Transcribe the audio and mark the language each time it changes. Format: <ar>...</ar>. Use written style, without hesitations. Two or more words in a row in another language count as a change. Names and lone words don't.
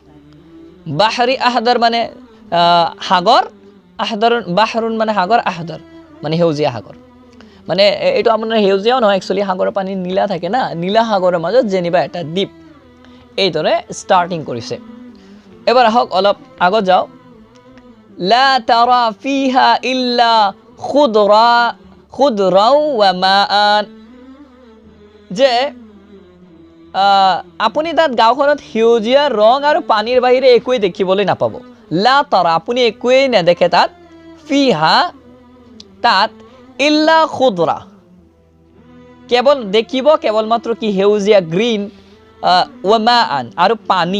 <ar>بحر أخضر</ar> <as>মানে সাগৰ, বাহৰুন মানে সাগৰ, আহদৰ মানে সেউজীয়া সাগৰ। মানে এইটো আপোনাৰ সেউজীয়াও নহয়, একচুৱেলি সাগৰৰ পানী নীলা থাকে না, নীলা সাগৰৰ মাজত যেনিবা এটা দ্বীপ। এইদৰে ষ্টাৰ্টিং কৰিছে। এবাৰ আহক অলপ আগত যাওঁ।</as> <ar>لا ترى فيها إلا خضرة وماء,</ar> <as>যে আপুনি তাত গাঁওখনত সেউজীয়া ৰং আৰু পানীৰ বাহিৰে একোৱেই দেখিবলৈ নাপাব।</as> <ar>لا ترى,</ar> <as>আপুনি একোৱেই নেদেখে তাত। ফিহা, তাত,</as> <ar>إلا خضرة,</ar> <as>কেৱল দেখিব কেৱল মাত্ৰ কি সেউজীয়া, গ্ৰীণ,</as> <ar>وماء,</ar> <as>আৰু পানী।</as>